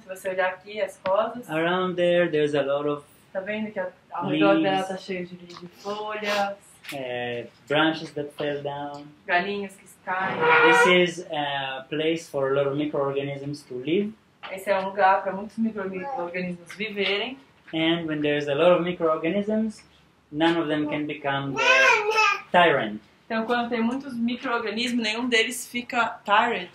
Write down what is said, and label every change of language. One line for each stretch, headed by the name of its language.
Portuguese: se você olhar aqui as rosas,
English: around there's a lot of
Portuguese: tá vendo que ao redor dela tá cheio de folhas,
English: branches that fell down.
Portuguese: galinhas que caem.
English: This is a place for a lot of microorganisms to live.
Portuguese: Esse é um lugar para muitos micro-organismos viverem.
English: And when there's a lot of microorganisms, none of them can become the tyrant.
Portuguese: Então, quando tem muitos micro-organismos, nenhum deles fica tyrant.